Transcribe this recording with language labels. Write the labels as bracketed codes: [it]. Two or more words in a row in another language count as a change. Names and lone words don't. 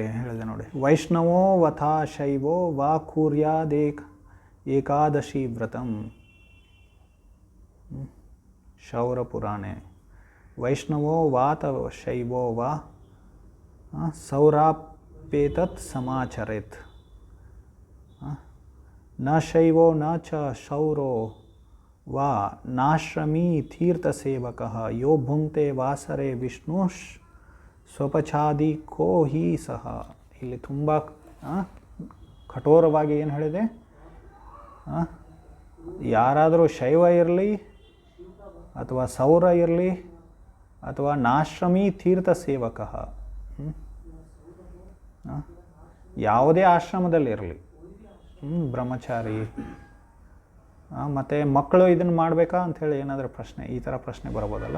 [kn] ಹೇಳಿದೆ ನೋಡಿ, [sa] ವೈಷ್ಣವೋ ವಥಾ ಶೈವೋ ವಾ ಕುರ್ಯಾದೇಕ್ ಏಕಾದಶಿ ವ್ರತಂ. ಶೌರ ಪುರಾಣೆ. ವೈಷ್ಣವೋ ವಾತ ಶೈವೋ ವಾ ಸೌರಾಪೇತತ್ ಸಮಾಚರೇತ್. ನ ಶೈವೋ ನ ಚ ಶೌರೋ ವಾ ನಾಶ್ರಮೀ ತೀರ್ಥಸೇವಕಃ ಯೋ ಭುಂಕ್ತೆ ವಾಸರೆ ವಿಷ್ಣು ಸ್ವಪಚಾದಿ ಕೋ ಹಿ ಸಹ. [kn] ಇಲ್ಲಿ ತುಂಬ ಕಠೋರವಾಗಿ ಏನು ಹೇಳಿದೆ, ಯಾರಾದರೂ ಶೈವ ಇರಲಿ ಅಥವಾ ಸೌರ ಇರಲಿ ಅಥವಾ [sa] ನಾಶ್ರಮೀ ತೀರ್ಥ ಸೇವಕ, [kn] ಯಾವುದೇ ಆಶ್ರಮದಲ್ಲಿರಲಿ, ಬ್ರಹ್ಮಚಾರಿ ಮತ್ತು ಮಕ್ಕಳು ಇದನ್ನು ಮಾಡಬೇಕಾ ಅಂಥೇಳಿ ಏನಾದರೂ ಪ್ರಶ್ನೆ, ಈ ಥರ ಪ್ರಶ್ನೆ ಬರ್ಬೋದಲ್ಲ.